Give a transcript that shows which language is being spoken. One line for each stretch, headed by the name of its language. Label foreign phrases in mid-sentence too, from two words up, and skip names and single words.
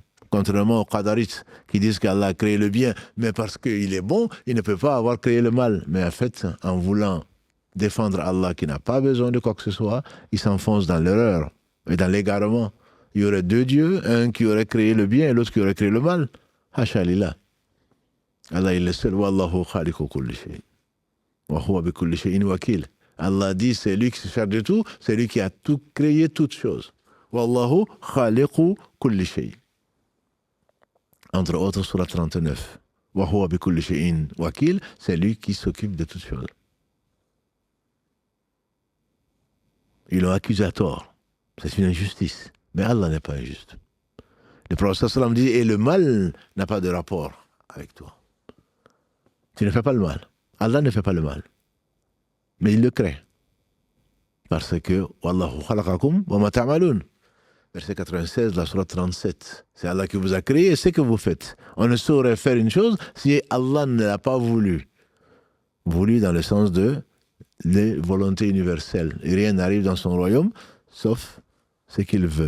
French: Contrairement aux Qadarites qui disent qu'Allah a créé le bien, mais parce qu'il est bon, il ne peut pas avoir créé le mal. Mais en fait, en voulant défendre Allah qui n'a pas besoin de quoi que ce soit, il s'enfonce dans l'erreur et dans l'égarement. Il y aurait 2 dieux, un qui aurait créé le bien et l'autre qui aurait créé le mal.
Arabic: حاشا لله.
French: Allah il est seul.
Arabic: والله خالق كل شيء وهو بكل شيء وكيل.
French: Allah dit c'est lui qui se charge de tout, c'est lui qui a tout créé toutes choses.
Arabic: والله خالق كل شيء.
French: Entre autres sur la 39.
Arabic: وهو بكل شيء وكيل,
French: c'est lui qui s'occupe de toutes choses. Ils l'ont accusé à tort. C'est une injustice. Mais Allah n'est pas injuste. Le prophète sallam dit et le mal n'a pas de rapport avec toi. Tu ne fais pas le mal. Allah ne fait pas le mal. Mais il le crée. Parce que
Arabic: والله خلقكم وما تعملون.
French: Verset 96 de la sourate 37. C'est Allah qui vous a créé et c'est que vous faites. On ne saurait faire une chose si Allah ne l'a pas voulu. Voulu dans le sens de volonté universelle. Et rien n'arrive dans son royaume sauf ce qu'il veut.